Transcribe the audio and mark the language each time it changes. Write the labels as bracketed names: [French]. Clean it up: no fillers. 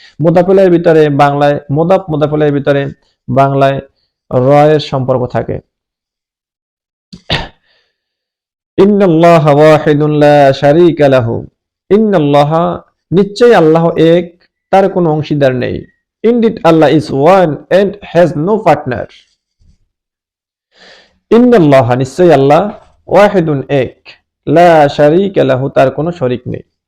[Bangla] মুদাফ ইলাইহির ভিতরে বাংলায় মুদাফ ইলাইহির ভিতরে বাংলায় রয়ের সম্পর্ক থাকে। [Arabic] ইন্নাল্লাহা ওয়াহিদুন লা শারীকা লাহু, [Bangla] ইন্নাল্লাহা, নিশ্চয়ই আল্লাহ এক, তার কোনো অংশীদার নেই। [English] Indeed, Allah is one and has no partner. [Bangla] ইন্নাল্লাহা, নিশ্চয়ই আল্লাহ, [Arabic] ওয়াহিদুন, [Bangla] এক, [Arabic] লা শারীকা লাহু, [Bangla] তার কোনো শরীক নেই।